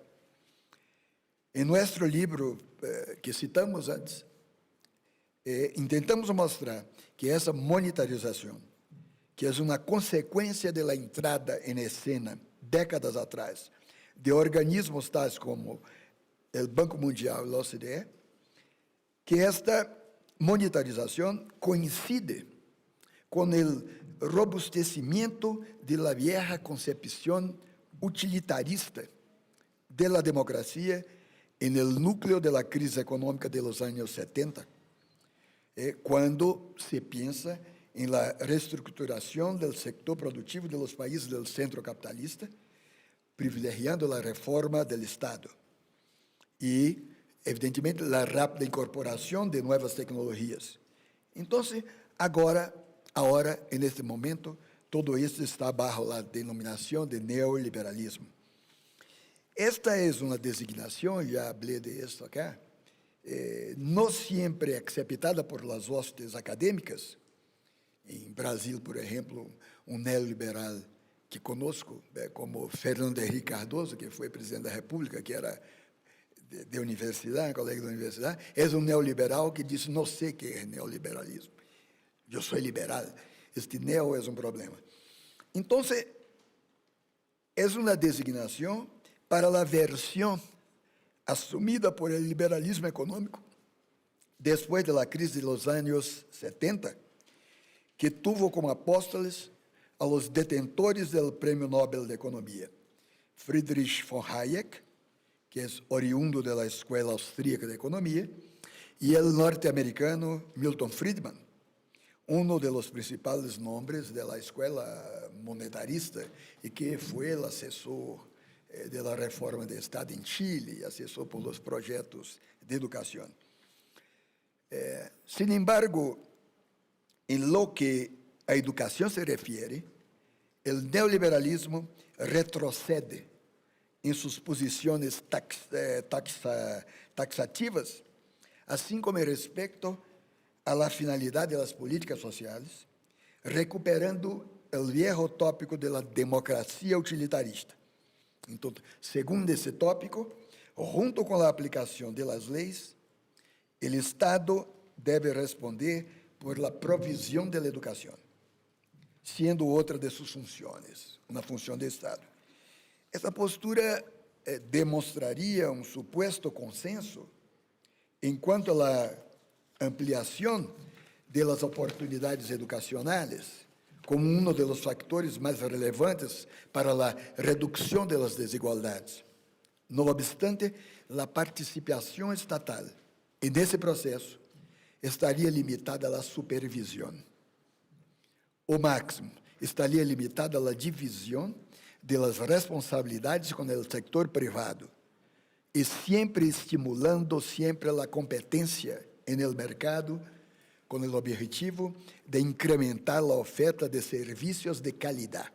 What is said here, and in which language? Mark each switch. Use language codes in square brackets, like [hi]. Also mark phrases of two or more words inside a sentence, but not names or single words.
[pt] Em nosso livro que citamos antes, intentamos mostrar que essa monitorização, que é uma consequência da entrada em escena, décadas atrás, de organismos tais como o Banco Mundial e a OCDE, que esta monitorização coincide com o [es] robustecimento de la vieja concepção utilitarista de la democracia en el núcleo de la [pt] crise econômica [es] de los años 70, [pt] quando se pensa em la reestruturação do sector produtivo [es] de los países del centro capitalista, [pt] privilegiando a reforma do Estado e, evidentemente, a rápida incorporação de novas tecnologias. Então, agora, neste momento, todo isso está bajo a denominação de neoliberalismo. Esta é uma designação, já falei de isso aqui, não sempre [es] aceptada por las hostes [pt] acadêmicas, Em Brasil, por exemplo, um neoliberal que conosco, como Fernando Henrique Cardoso, que foi presidente da República, que era de universidade, colega da universidade, é um neoliberal que disse, não sei o que é neoliberalismo. Eu sou liberal. Este neo é um problema. Então, é uma designação para a versão assumida por [es] el liberalismo [pt] econômico depois da crise dos anos 70, [es] que tuvo como apóstoles a los detentores del Premio Nobel [pt] de Economia, Friedrich von Hayek, que é oriundo da Escola Austríaca de Economia, e o norte-americano Milton Friedman, um dos principais nomes da escola monetarista e que foi o assessor da reforma do Estado em Chile, assessor por os projetos de educação. [es] Sin embargo, [pt] em [es] lo que [pt] a educação se refere, o neoliberalismo retrocede em suas posições taxativas, assim como respeito [es] a la finalidade [pt] das políticas sociais, recuperando o viejo tópico da democracia utilitarista. Então, segundo esse tópico, junto com a aplicação das leis, o Estado deve responder [es] por la provisión de la educación, siendo otra de sus funciones, una función de Estado. Esta postura demostraría un supuesto consenso en cuanto a la ampliación de las oportunidades educacionales como uno de los factores más relevantes para la reducción de las desigualdades. No obstante, la participación estatal en ese proceso estaria [pt] limitada à supervisão. O máximo estaria limitada à divisão das responsabilidades com o setor privado e sempre estimulando sempre a competência no mercado com o objetivo de incrementar a oferta de serviços de qualidade.